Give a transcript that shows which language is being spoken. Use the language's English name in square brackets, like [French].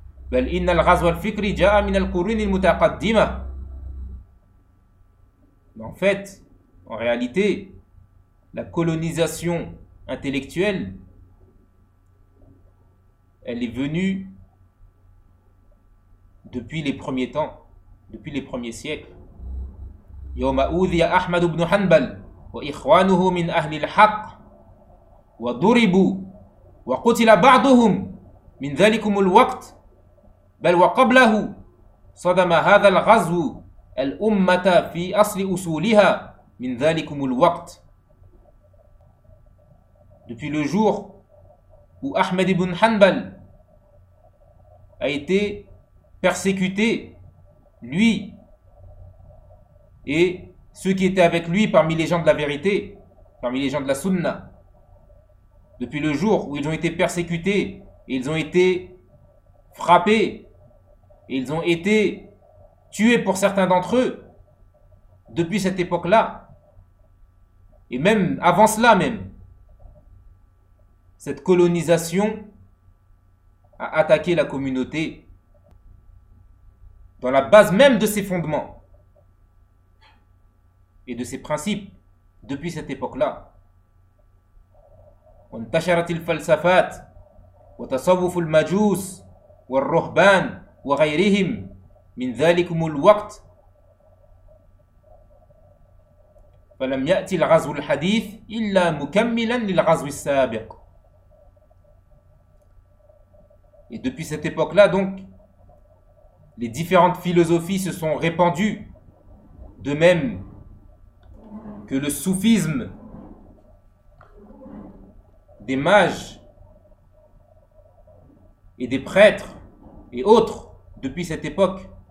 [Arabic] بل إن الغزو الفكري جاء من القرون المتقدمة. [French] En fait, en réalité, la colonisation intellectuelle, elle est venue depuis les premiers temps, depuis les premiers siècles. [Arabic] يوم أوذي أحمد بن حنبل وإخوانه من أهل الحق وضربوا وقتل بعضهم من ذلكم الوقت بل وقبله صدم هذا الغزو الأمة في أصل أصولها من ذلكم الوقت. [French] Depuis le jour où Ahmed ibn Hanbal a été persécuté, lui et ceux qui étaient avec lui parmi les gens de la vérité, parmi les gens de la Sunna, depuis le jour où ils ont été persécutés et ils ont été frappés, ils ont été tués pour certains d'entre eux depuis cette époque-là. Et même avant cela même, cette colonisation a attaqué la communauté dans la base même de ses fondements et de ses principes depuis cette époque-là. [Arabic] وانتشرت الفلسفات وتصوف المجوس والرهبان وغيرهم من ذلكم الوقت فلم يأتي الغزو الحديث إلا مكملا للغزو السابق. [French] Et depuis cette époque-là, donc, les différentes philosophies se sont répandues, de même que le soufisme des mages et des prêtres et autres depuis cette époque.